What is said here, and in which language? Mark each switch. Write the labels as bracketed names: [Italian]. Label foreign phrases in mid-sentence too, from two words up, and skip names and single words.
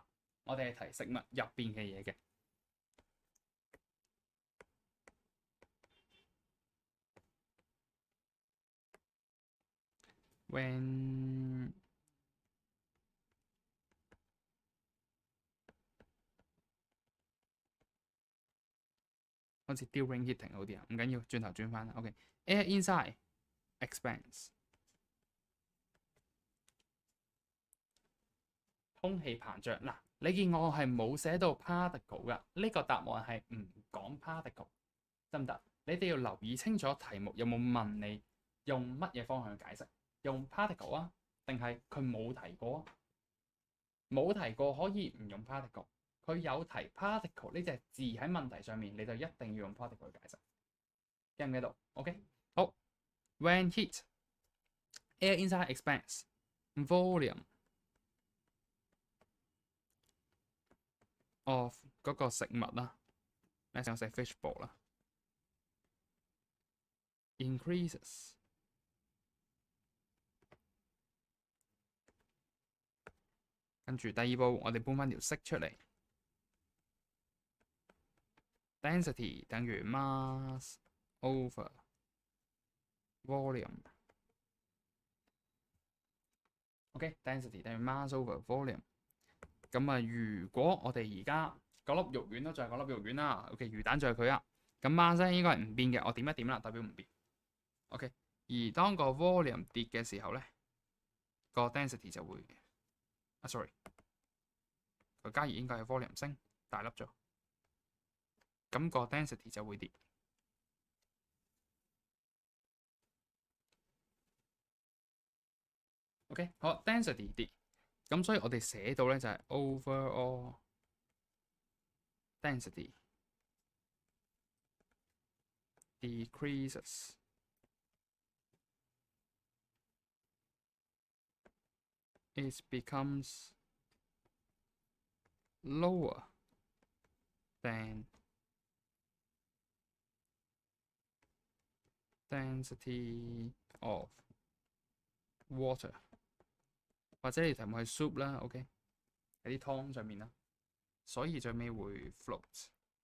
[Cantonese] 我哋係提食物入邊嘅嘢嘅。When 好似 [English] during heating [Cantonese] 好啲啊，唔緊要，轉頭轉翻啦。OK， [English] air inside expands， [Cantonese] 空氣膨脹。嗱，你見我係冇寫到 particle 㗎，呢個答案係唔講 particle， 得唔得？你哋要留意清楚題目有冇問你用乜嘢方向去解釋，用 particle 啊，定係佢冇提過啊？冇提過可以唔用 particle， 佢有提 particle 呢隻字喺問題上面，你就一定要用 particle 去解釋。記唔記到 ？OK，好。 [English] When heat, air inside expands, volume of [Cantonese] 嗰個食物啦，你想食 fishbowl 啦 ，increases。跟住第二步，我哋搬翻條式出嚟 ，density 等於 [English] mass over volume。 [Cantonese] OK，density 等於 [English] mass over volume。 [Cantonese] 咁啊，如果我哋而家嗰粒肉丸都就係嗰粒肉丸啦。OK， 魚蛋就係佢啊。咁 mass 咧應該係唔變嘅，我點一點啦，代表唔變。OK， 而當個 volume 跌嘅時候咧，個 density 就會sorry， 個加熱應該係 volume 升大粒咗，咁個 density 就會跌。OK， 好 ，density 跌，咁所以我哋寫到咧就係 overall [English] density decreases it becomes lower than density of water， [Cantonese] 或者你題目係 soup 啦 ，OK， 喺啲湯上面啦，所以最尾會 float。